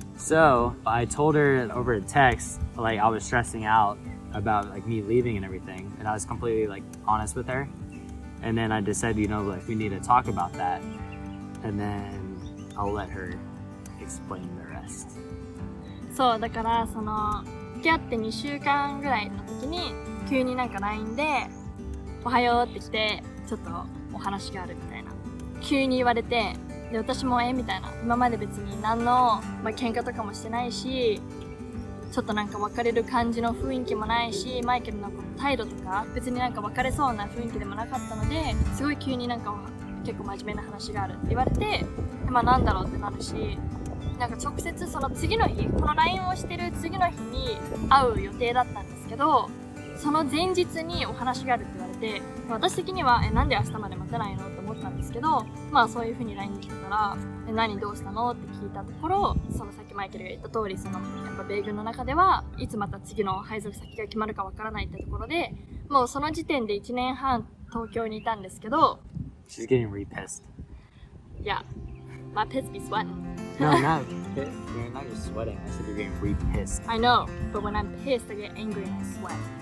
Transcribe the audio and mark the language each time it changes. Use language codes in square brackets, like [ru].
[en] So I told her over a text, like I was stressing out about like me leaving and everything, and I was completely like honest with her. And then I just said, you know, like we need to talk about that, and then I'll let her explain the rest. [ja] そうだからその付き合って2週間ぐらいの時に急になんか LINE でおはようって来て、ちょっとお話があるみたいな急に言われて、で私もみたいな、今まで別に何の、喧嘩とかもしてないし、ちょっとなんか別れる感じの雰囲気もないし、マイケルの態度とか別になんか別れそうな雰囲気でもなかったので、すごい急になんか結構真面目な話があるって言われて、でなんだろうってなるし、なんか直接その次の日、この LINE をしてる次の日に会う予定だったんですけど、その前日にお話があるって言われて、私的にはなんで明日まで待てないのって思ったんですけど、そういう風に LINE に来てたら、何どうしたのって聞いたところ、そのさっきマイケルが言った通り、そのやっぱ米軍の中ではいつまた次の配属先が決まるかわからないってところで、もうその時点で1年半東京にいたんですけど。 [en] She's getting re-pissed. Yeah, my piss be sweating. No, not pissed. You're not just sweating. I said you're getting re-pissed. I know, but when I'm pissed, I get angry and I sweat.